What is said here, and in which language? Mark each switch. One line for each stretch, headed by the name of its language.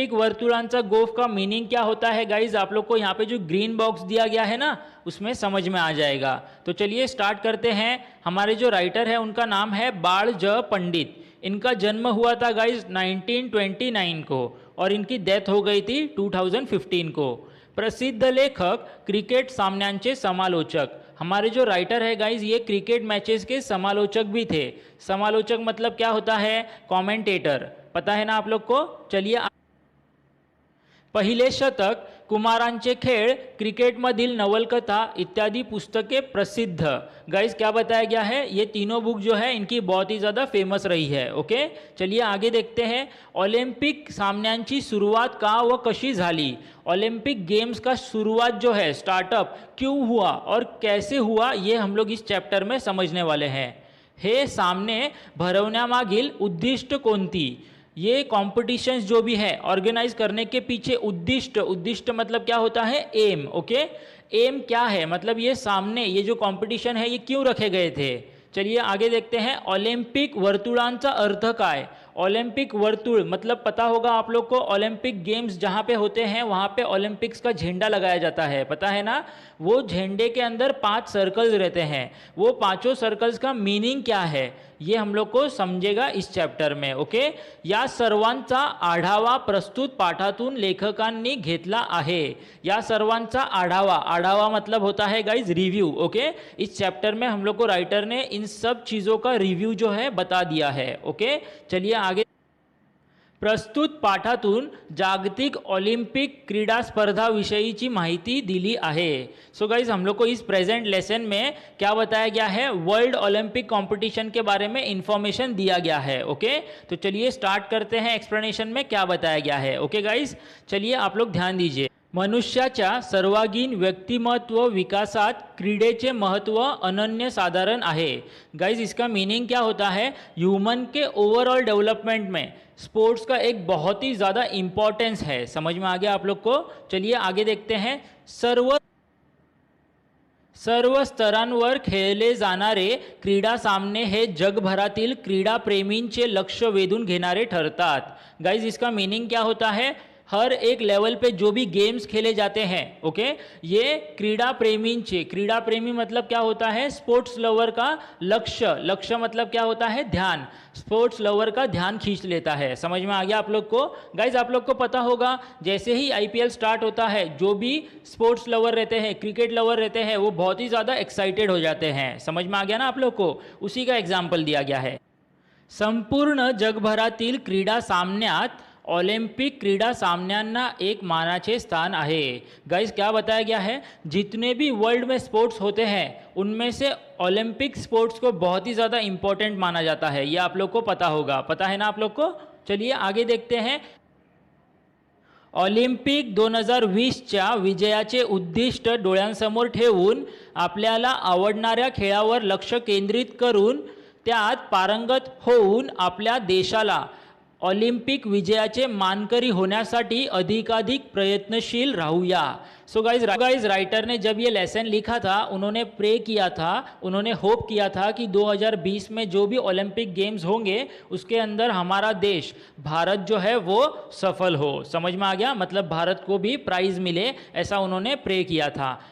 Hindi: वर्तुळांचा गोफ का मीनिंग क्या होता है गाइज, आप लोग को यहाँ पे जो ग्रीन बॉक्स दिया गया है ना उसमें समझ में आ जाएगा। तो चलिए स्टार्ट करते हैं। हमारे जो राइटर है उनका नाम है बाळ ज पंडित। इनका जन्म हुआ था गाइज 1929 को और इनकी डेथ हो गई थी 2015 को।
Marathi: प्रसिद्ध लेखक, क्रिकेट सामन्यांचे समालोचक।
Hindi: हमारे जो राइटर है गाइज ये क्रिकेट मैचेस के समालोचक भी थे। समालोचक मतलब क्या होता है, कॉमेंटेटर, पता है ना आप लोग को।
Marathi: चलिए, पहिले शतक, कुमारांचे खेळ, क्रिकेटमधील नवलकथा इत्यादि पुस्तकें प्रसिद्ध।
Hindi: गाइस क्या बताया गया है, ये तीनों बुक जो है इनकी बहुत ही ज़्यादा फेमस रही है। ओके, चलिए आगे देखते हैं।
Marathi: ऑलिम्पिक सामन्यांची सुरुवात का व कशी झाली।
Hindi: ओलंपिक गेम्स का शुरुआत जो है, स्टार्टअप क्यों हुआ और कैसे हुआ, ये हम लोग इस चैप्टर में समझने वाले हैं।
Marathi: हे सामने भरवण्यामागील उद्दिष्ट कोणती।
Hindi: ये कॉम्पिटिशन्स जो भी है ऑर्गेनाइज करने के पीछे उद्दिष्ट, उद्दिष्ट मतलब क्या होता है, एम। ओके, एम क्या है, मतलब ये सामने ये जो कॉम्पिटिशन है ये क्यों रखे गए थे। चलिए आगे देखते हैं।
Marathi: ऑलिम्पिक वर्तुळांचा अर्थ काय।
Hindi: ओलंपिक वर्तुळ मतलब पता होगा आप लोग को, ओलंपिक गेम्स जहाँ पे होते हैं वहाँ पे ओलंपिक्स का झंडा लगाया जाता है, पता है ना। वो झंडे के अंदर 5 सर्कल्स रहते हैं, वो पांचों सर्कल्स का मीनिंग क्या है ये हम लोग को समझेगा इस चैप्टर में।
Marathi: ओके, या सर्वांचा आढावा प्रस्तुत पाठातून लेखकांनी घेतला आहे। या सर्वांचा आढावा,
Hindi: आढावा मतलब होता है गाइज रिव्यू। ओके, इस चैप्टर में हम लोग को राइटर ने इन सब चीज़ों का रिव्यू जो है बता दिया है। ओके, चलिए आगे।
Marathi: प्रस्तुत पाठातून जागतिक ऑलिम्पिक क्रीडा स्पर्धा विषयीची माहिती दिली आहे।
Hindi: सो गाइज हम लोग को इस प्रेजेंट लेसन में क्या बताया गया है, वर्ल्ड ओलंपिक कंपटीशन के बारे में इंफॉर्मेशन दिया गया है। ओके, तो चलिए स्टार्ट करते हैं एक्सप्लेनेशन में क्या बताया गया है। ओके गाइज, चलिए आप लोग ध्यान दीजिए।
Marathi: मनुष्याच्या सर्वांगीण व्यक्तिमत्व विकासात क्रीडेचे महत्व अनन्यसाधारण आहे।
Hindi: गाइज इसका मीनिंग क्या होता है, ह्यूमन के ओवरऑल डेवलपमेंट में स्पोर्ट्स का एक बहुत ही ज़्यादा इम्पॉर्टेंस है। समझ में आ गया आप लोग को। चलिए आगे देखते हैं।
Marathi: सर्व स्तरांवर खेळले जाणारे क्रीडा सामने हे जगभरातील क्रीडा प्रेमींचे लक्ष वेधून घेणारे ठरतात।
Hindi: गाइज इसका मीनिंग क्या होता है, हर एक लेवल पे जो भी गेम्स खेले जाते हैं, ओके, ये क्रीड़ा प्रेमींचे, क्रीड़ा प्रेमी मतलब क्या होता है, स्पोर्ट्स लवर का लक्ष्य, लक्ष्य मतलब क्या होता है, ध्यान, स्पोर्ट्स लवर का ध्यान खींच लेता है। समझ में आ गया आप लोग को। गाइज आप लोग को पता होगा जैसे ही आईपीएल स्टार्ट होता है, जो भी स्पोर्ट्स लवर रहते हैं, क्रिकेट लवर रहते हैं, वो बहुत ही ज़्यादा एक्साइटेड हो जाते हैं। समझ में आ गया ना आप लोग को, उसी का एग्जाम्पल दिया गया है।
Marathi: संपूर्ण जगभरातील क्रीडा सामन्यात ओलंपिक क्रीडा सामन्यांना एक मानाचे स्थान आहे।
Hindi: गाइस क्या बताया गया है, जितने भी वर्ल्ड में स्पोर्ट्स होते हैं उनमें से ओलंपिक स्पोर्ट्स को बहुत ही ज़्यादा इम्पोर्टेंट माना जाता है। ये आप लोग को पता होगा, पता है ना आप लोग को। चलिए आगे देखते हैं।
Marathi: ऑलिम्पिक 2020च्या विजयाचे उद्दिष्ट डोळ्यांसमोर ठेवून आपल्याला आवडणाऱ्या खेळावर लक्ष केंद्रित करून त्यात पारंगत होऊन आपल्या देशाला ऑलिम्पिक विजयाचे मानकरी होण्यासाठी अधिकाधिक प्रयत्नशील राहूया।
Hindi: सो गाइज राइटर ने जब ये लेसन लिखा था उन्होंने प्रे किया था, उन्होंने होप किया था कि 2020 में जो भी ओलंपिक गेम्स होंगे उसके अंदर हमारा देश भारत जो है वो सफल हो। समझ में आ गया, मतलब भारत को भी प्राइज़ मिले, ऐसा उन्होंने प्रे किया था।